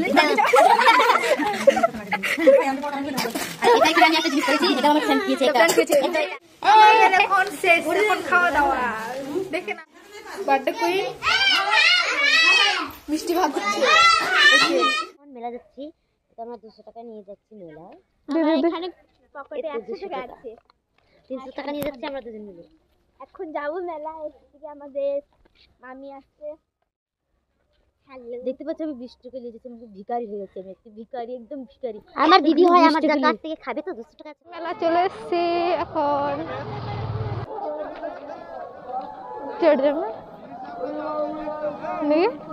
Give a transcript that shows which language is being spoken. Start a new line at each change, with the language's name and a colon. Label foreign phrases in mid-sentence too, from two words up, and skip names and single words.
Malay: Kita kira ni apa jenis polisi?
Indonesian: Kita mau makan pizza.
Bangla: এখন শেষ, এখন খাওয়া দাওয়া দেখে না।
English: birthday queen
Bangla: মিষ্টি ভাগ করছে। এখন মেলা যাচ্ছি, তো আমরা 200 টাকা নিয়ে যাচ্ছি মেলায়। আমরা এখানে পকেটে 100 টাকা আছে, 300 টাকা নিয়ে যাচ্ছি আমরা দুজন মিলে। এখন যাব মেলায়, এদিকে আমাদের মামি আসছে। দেখতে পাচ্ছ আমি 20 টাকা নিয়ে যাচ্ছি, আমি ভিখারি হয়ে গেছি, আমি একটু ভিখারি, একদম ভিখারি। আমার দিদি হয়, আমার কাছ থেকে খাবে তো 200 টাকা। মেলা চলে এসেছি এখন।
Hindi: चढ़ जाना नहीं